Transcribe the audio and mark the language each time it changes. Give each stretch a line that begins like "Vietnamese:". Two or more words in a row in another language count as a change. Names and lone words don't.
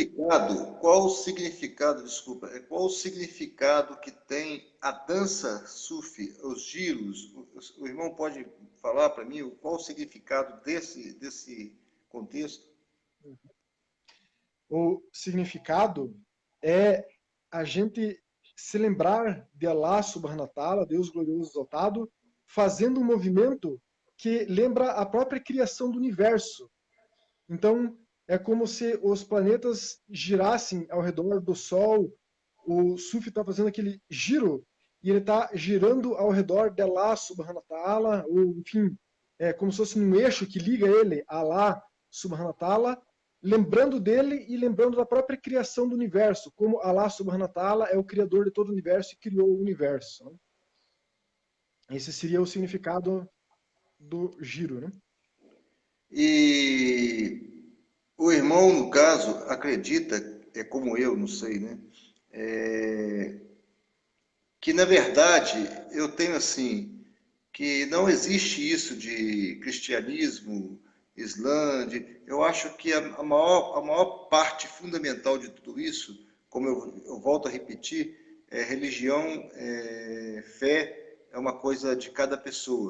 Portuguese: desculpa, qual o significado que tem a dança sufi, os giros? O irmão pode falar para mim qual o significado desse contexto? o significado é a gente se lembrar de Allah
Arabic: سبحانه وتعالى,
Portuguese: Deus glorioso exaltado, fazendo um movimento que lembra a própria criação do universo. Então, é como se os planetas girassem ao redor do Sol, o Sufi está fazendo aquele giro, e ele está girando ao redor de Allah
Arabic: سبحانه وتعالى,
Portuguese: ou enfim, é como se fosse um eixo que liga ele a Allah
Arabic: سبحانه وتعالى,
Portuguese: lembrando dele e lembrando da própria criação do universo, como Allah
Arabic: سبحانه وتعالى
Portuguese: é o criador de todo o universo e criou o universo. Né? Esse seria o significado do giro. Né? E o irmão, no caso, acredita, é como eu, não sei, né? Que na verdade eu tenho assim, que não existe isso de cristianismo, Islã, eu acho que a maior parte fundamental de tudo isso, como eu volto a repetir, é religião, fé, é uma coisa de cada pessoa.